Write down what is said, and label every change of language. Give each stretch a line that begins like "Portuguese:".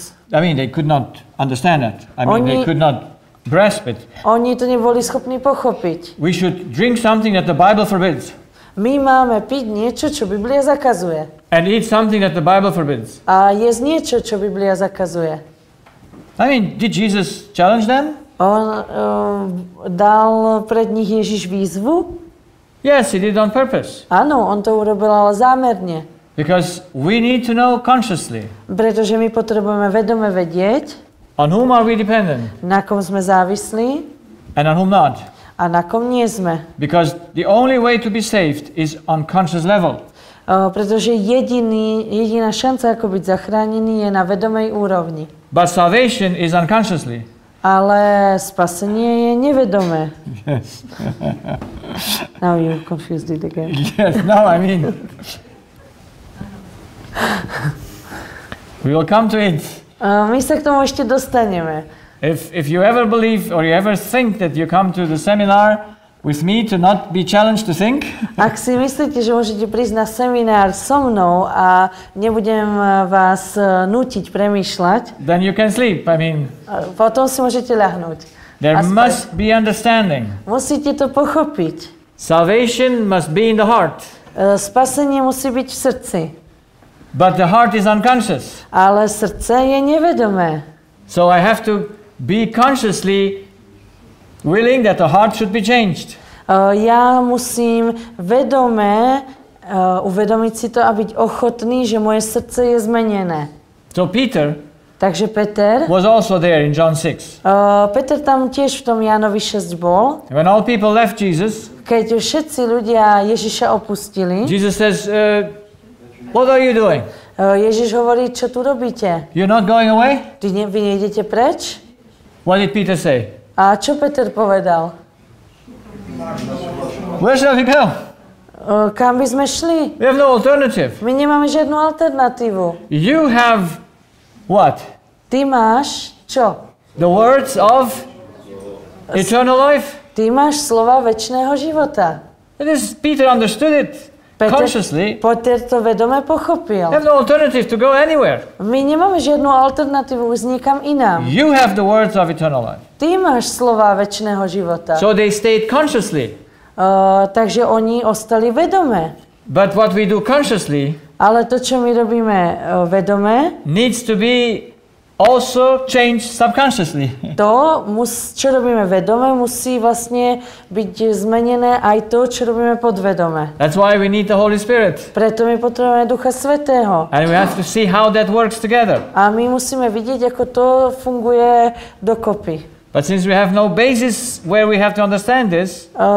English: They could not understand it. They could not grasp it.
Slovak: Oni to neboli schopní pochopiť.
English: We should drink something that the Bible forbids.
Slovak: My máme piť niečo, čo Biblia zakazuje.
English: And eat something that the Bible forbids.
Slovak: A jesť niečo, čo Biblia zakazuje.
English: Did Jesus challenge them?
Slovak: On dal pred nich Ježiš výzvu?
English: Yes, He did on purpose.
Slovak: Áno, on to urobil ale zámerne.
English: Because we need to know consciously.
Slovak: Pretože my potrebujeme vedome vedieť,
English: on whom are we dependent?
Slovak: Na kom sme závislí?
English: And on whom not?
Slovak: A na kom nie sme?
English: Because the only way to be saved is on conscious level.
Slovak: Pretože jediná šanca, ako byť zachránený, je na vedomej úrovni.
English: But salvation is unconsciously.
Slovak: Ale spasenie je nevedomé.
English: Yes. Now you confused it again. Yes, now we will come to it.
Slovak: My sa k tomu ešte dostaneme.
English: If you ever believe or you ever think that you come to the seminar with me to not be challenged to think.
Slovak: Ak si myslíte, že môžete prísť na seminár so mnou a nebudem vás nútiť premýšľať,
English: then you can sleep.
Slovak: Potom si môžete ľahnúť.
English: There must be understanding.
Slovak: Musíte to pochopiť.
English: Salvation must be in the heart.
Slovak: Spasenie musí byť v srdci.
English: But the heart is unconscious.
Slovak: Ale srdce je nevedomé.
English: So I have to be consciously willing that the heart should be changed.
Slovak: Ja musím vedome uvedomiť si to a byť ochotný, že moje srdce je zmenené.
English: So Peter
Slovak: Takže Peter
English: was also there in John 6.
Slovak: Peter tam tiež v tom Jánovi 6 bol.
English: When all people left Jesus,
Slovak: keď všetci ľudia Ježiša opustili,
English: Jesus says, what are you doing?
Slovak: Ježiš hovorí, čo tu robíte?
English: You're not going away?
Slovak: Vy nejdete preč?
English: What did Peter say?
Slovak: A čo Peter povedal?
English: Where shall we go?
Slovak: Kam by sme šli?
English: We have no alternative.
Slovak: My nemáme žiadnu alternatívu.
English: You have what?
Slovak: Ty máš čo?
English: The words of eternal life?
Slovak: Ty máš slova večného života.
English: Peter understood it consciously.
Slovak: Peter to vedome pochopil.
English: You have no alternative to go anywhere.
Slovak: My nemáme žiadnu alternatívu ísť niekam inám.
English: You have the words of eternal life.
Slovak: Ty máš slova večného života.
English: So they stayed consciously.
Slovak: Takže oni ostali vedome.
English: But what we do consciously,
Slovak: ale to, čo my robíme vedome,
English: needs to be also changed subconsciously.
Slovak: To, čo robíme vedome, musí vlastne byť zmenené aj to, čo robíme podvedome.
English: That's why we need the Holy Spirit.
Slovak: Preto my potrebujeme Ducha Svätého.
English: And we have to see how that works together.
Slovak: A my musíme vidieť, ako to funguje dokopy.
English: But since we have no basis where we have to understand this,